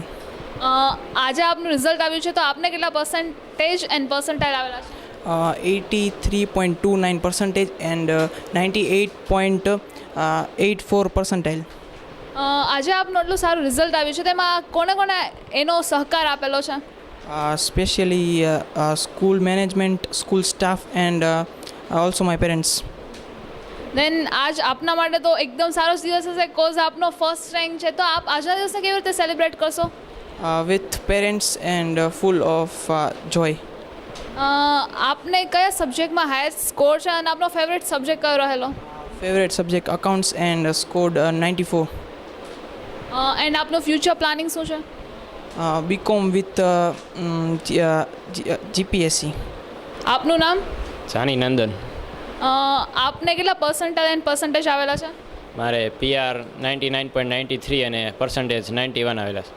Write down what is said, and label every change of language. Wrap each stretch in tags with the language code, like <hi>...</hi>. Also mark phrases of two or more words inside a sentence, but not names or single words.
<gu>આજે આપનું રિઝલ્ટ આવ્યું છે તો આપને કેટલા પર્સન્ટેજ એન્ડ પર્સન્ટાઇલ આવેલા છે?</gu> <en>83.29% and 98.84%।</en> <gu>આજે આપનું આટલું સારું રિઝલ્ટ આવ્યું છે તેમાં કોને કોને એનો સહકાર આપેલો છે?</gu> <en>Especially school management, school staff and also my parents।</en> <gu>દેન આજ આપના માટે તો એકદમ સારો દિવસ હશે કોઝ આપનો</gu> <en>first rank</en> <gu>છે, તો આપ આજના દિવસને કેવી રીતે સેલિબ્રેટ કરશો?</gu> <en>with parents and full of joy.</en> <gu>આપને કયા સબ્જેક્ટમાં હાઈએસ્ટ સ્કોર છે અને આપનો ફેવરેટ સબ્જેક્ટ કયો રહેલો?</gu> <en>Favorite subject accounts and scored 94.</en> <gu>એન્ડ આપનું</gu> <en>future planning</en> <gu>શું છે?</gu> <en>BCom with GPSC.</en> <gu>આપનું નામ? જાની નંદન. આપને કેટલા પર્સન્ટાઇલ એન્ડ પર્સન્ટેજ આવેલા છે? મારે PR 99.93 અને પર્સન્ટેજ 91 આવેલા છે.</gu>